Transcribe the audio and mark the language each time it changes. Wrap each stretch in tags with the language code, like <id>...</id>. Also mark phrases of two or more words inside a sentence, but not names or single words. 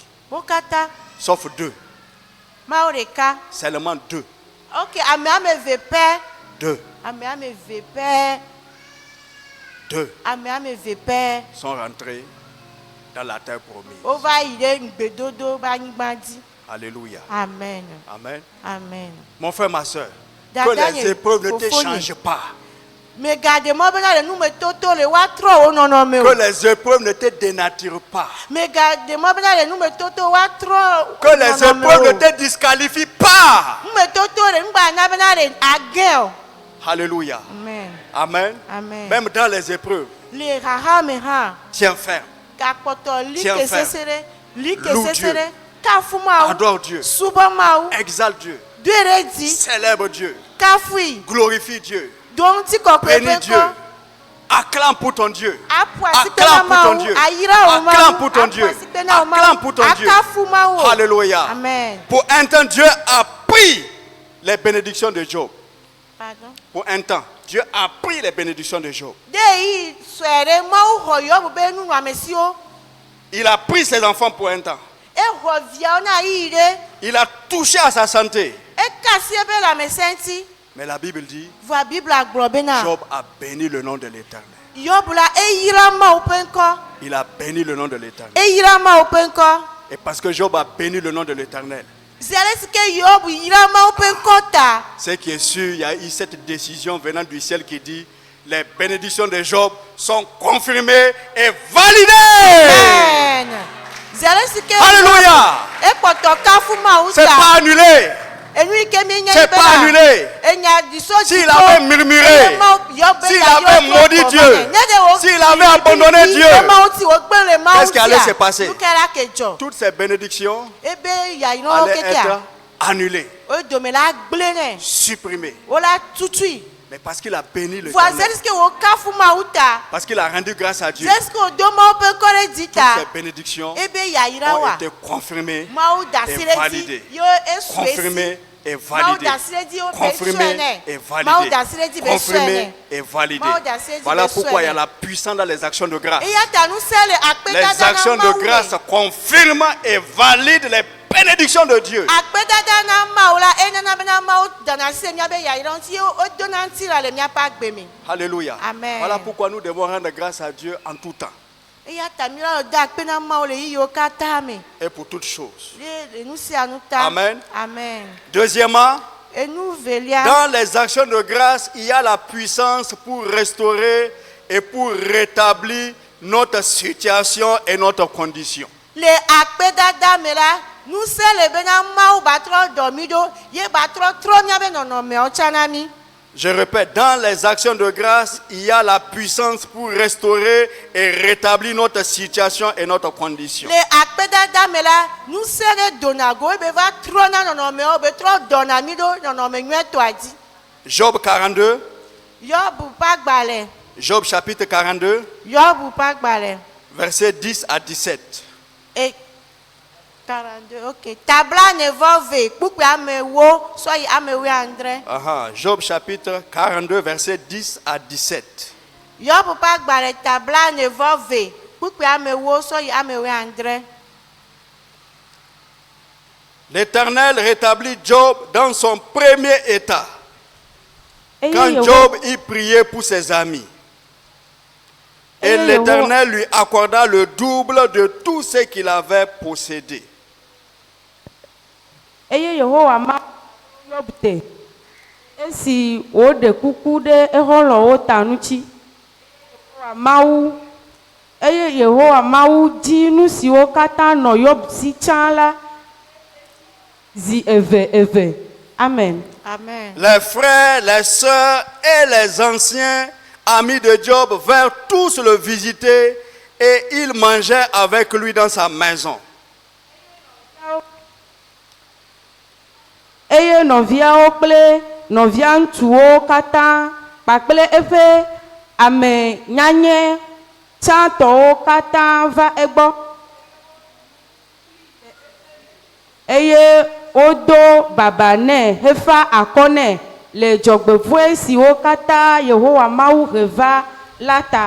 <ee>Wo katã.</ee> <fr>sauf deux.</fr> <ee>Mawu ɖeka.</ee> <fr>Seulement deux.</fr> <ee>Ok, ame eve pɛ.</ee> <fr>Deux.</fr> <ee>Ame eve pɛ.</ee> <fr>Deux</fr> <ee>Ame eve pɛ.</ee> <fr>sont rentrés dans la terre promise.</fr> <ee>Wo va yi ɖe ŋugbedodo ƒe anyigba dzi.</ee> <fr>Alléluia. Amen. Amen. Amen. Mon frère, ma soeur,</fr> <ee>Dada</ee> <fr>que les</fr> <ee>nye</ee> <fr>épreuves ne te</fr> <ee>fofo nye.</ee> <fr>changent pas.</fr> <ee>Megade mɔ bena le numetoto le woatrɔ wo nɔnɔme</ee> <fr>Que</fr> <ee>o.</ee> <fr>les épreuves ne te dénaturent pas.</fr> <ee>Megade mɔ bena le numetoto woatrɔ</ee> <fr>Que les épreuves ne te disqualifient pas.</fr> <ee>numetoto le nugba na bena le agɛ o.</ee> <fr>Alléluia. Amen. Amen. Amen. Même dans les épreuves,</fr> <ee>Le haha me hã.</ee> <fr>tiens ferme.</fr> <ee>Gakpɔtɔ li</ee> <fr>Tiens</fr> <ee>ke</ee> <fr>ferme.</fr> <ee>sese ɖe. Li ke</ee> <fr>Loue</fr> <ee>sese</ee> <fr>Dieu.</fr> <ee>ɖe. Kafu mawu.</ee> <fr>Adore Dieu.</fr> <ee>Subɔ mawu.</ee> <fr>Exalte Dieu.</fr> <ee>Do ɖe dzi.</ee> <fr>Célèbre Dieu.</fr> <ee>Kafui.</ee> <fr>Glorifie Dieu.</fr> <ee>Do ŋuti kɔkɔe</ee> <fr>Bénis</fr> <ee>ƒe</ee> <fr>Dieu.</fr> <ee>kɔ.</ee> <fr>Acclame pour ton Dieu.</fr> <ee>Apu asi pe</ee> <fr>Acclame</fr> <ee>na</ee> <fr>pour ton</fr> <ee>mawu.</ee> <fr>Dieu.</fr> <ee>Ayira wo mawu.</ee> <fr>Acclame pour ton</fr> <ee>Apu</ee> <fr>Dieu.</fr> <ee>asi pe na wo mawu.</ee> <fr>Acclame pour ton Dieu.</fr> <ee>Akafu mawu.</ee> <fr>Alléluia. Amen. Pour un temps, Dieu a pris les bénédictions de Job. Pardon. Pour un temps, Dieu a pris les bénédictions de Job.</fr> <ee>De yi sɔe ɖe mawu xɔ Yɔbu be nunɔamesiwo.</ee> <fr>Il a pris ses enfants pour un temps.</fr> <ee>Exɔ viawo na yi ɖe.</ee> <fr>Il a touché à sa santé.</fr> <ee>Eka asi eƒe lãmesẽ ŋuti.</ee> <fr>Mais la Bible dit,</fr> <ee>Voa Bibla gblɔ bena.</ee> <fr>Job a béni le nom de l'Éternel.</fr> <ee>Yɔbu la eyra mawu ƒe ŋkɔ.</ee> <fr>Il a béni le nom de l'Éternel.</fr> <ee>Eyra mawu ƒe ŋkɔ.</ee> <fr>Et parce que Job a béni le nom de l'Éternel,</fr> <ee>Zi ale si ke Yɔbu yra mawu ƒe ŋkɔ ta.</ee> <fr>c'est qui est sûr, il y a eu cette décision venant du ciel qui dit, les bénédictions de Job sont confirmées et validées.</fr> <ee>Amen. Zi ale si ke</ee> <fr>Alléluia.</fr> <ee>ekpɔtɔ kafu mawu</ee> <fr>C'est</fr> <ee>ta.</ee> <fr>pas annulé.</fr> <ee>Enu yi ke mi nye</ee> <fr>C'est pas annulé.</fr> <ee>Enya diso</ee> <fr>S'il avait murmuré, s'il avait maudit Dieu, s'il avait abandonné Dieu, qu'est-ce qui allait se passer? Toutes ces bénédictions</fr> <ee>Ebe ya ino</ee> <fr>allaient</fr> <ee>kekea.</ee> <fr>être annulées,</fr> <ee>O dome la gble ne.</ee> <fr>supprimées.</fr> <ee>O la tutui.</ee> <fr>Mais parce qu'il a béni le Voici Éternel, ce que</fr> <ee>wo kafu mawu ta.</ee> <fr>parce qu'il a rendu grâce à Dieu, C'est ce que</fr> <ee>do mawu ƒe ŋkɔ ɖe dzi</ee> <fr>toutes</fr> <ee>ta.</ee> <fr>ces bénédictions</fr> <ee>Ebe ya yira</ee> <fr>ont</fr> <ee>wa.</ee> <fr>été confirmées</fr> <ee>Mawu da si</ee> <fr>et</fr> <ee>ɖe dzi.</ee> <fr>validées.</fr> <ee>Yo esu esi.</ee> <fr>Confirmées et</fr> <ee>Mawu</ee> <fr>validées.</fr> <ee>da si ɖe dzi o be</ee> <fr>Confirmées</fr> <ee>sɔe</ee> <fr>et</fr> <ee>ne. Mawu da si ɖe</ee> <fr>validées.</fr> <ee>dzi be sɔe</ee> <fr>Confirmées</fr> <ee>ne.</ee> <fr>et validées.</fr> <ee>Mawu da si ɖe dzi</ee> <fr>Voilà</fr> <ee>be</ee> <fr>pourquoi il y a</fr> <ee>sɔe ne.</ee> <fr>la puissance dans les actions de grâce.</fr> <ee>Eya ta nusẽ le</ee> <fr>Les</fr> <ee>akpedada</ee> <fr>actions</fr> <ee>na</ee> <fr>de</fr> <ee>mawu</ee> <fr>grâce</fr> <ee>le.</ee> <fr>confirment et valident les bénédictions de Dieu.</fr> <ee>Akpedada na mawu la enana bena mawu dana si miabe yayira ŋuti o dona ŋuti la le miaƒe agbe me.</ee> <fr>Alléluia. Amen. Voilà pourquoi nous devons rendre grâce à Dieu en tout temps</fr> <ee>Eya ta mi la do akpe na mawu le yiyiwo katã me.</ee> <fr>et pour toutes choses.</fr> <ee>Le nu sia nu ta.</ee> <fr>Amen. Amen. Deuxièmement,</fr> <ee>Enu velia.</ee> <fr>dans les actions de grâce, il y a la puissance pour restaurer et pour rétablir notre situation et notre condition.</fr> <ee>Le akpedada me la nusẽ le bena mawu ba trɔ dɔ mi ɖo ye ba trɔ miabe nɔnɔmewo tsã na mi.</ee> <fr>Je répète, dans les actions de grâce, il y a la puissance pour restaurer et rétablir notre situation et notre condition.</fr> <ee>Le akpedada me la nusẽ ɖe dona go ebe va trɔ na nɔnɔmewo be trɔ dɔna mi ɖo nɔnɔme nyuietɔa dzi.</ee> <fr>Job 42,</fr> <ee>Yɔbu ƒe agbalẽ.</ee> <fr>Job chapitre 42,</fr> <ee>Yɔbu ƒe agbalẽ.</ee> <fr>versets 10 à 17. Et 42, ok.</fr> <ee>Tabla ne vɔ ve kpukpe amewo sɔ yi ame wuiadre.</ee> <fr>Job chapitre 42, versets 10 à 17.</fr> <ee>Yob pa gbale tabla ne vove. Kpukpe amewo so yi amewe andre.</ee> <fr>L'Éternel rétablit Job dans son premier état.</fr> <ee>Eye</ee> <fr>Quand</fr> <ee>Yehowa-</ee> <fr>Job y priait pour ses amis. Et</fr> <ee>Eye</ee> <fr>l'Éternel lui accorda le double de tout ce qu'il avait possédé.</fr> <ee>eye Yehowa ma Yob te. Esi wode kuku ɖe exɔlɔwo ta ŋuti. Yehowa Mawu, eye Yehowa Mawu di nu siwo katã nɔ Yob si tsã la zi eve eve.</ee> <fr>Amen. Amen. Les frères, les sœurs et les anciens amis de Job vinrent tous le visiter et ils mangeaient avec lui dans sa maison.</fr> <ee>Eye nɔviawo kple nɔvia ŋutsuwo katã kpakple eƒe ame nyanye tsãtɔwo katã va egbɔ. Eye wodo baba nɛ hefa akɔ nɛ le dzɔgbevɔ̃e siwo katã Yehowa Mawu he va la ta.</ee>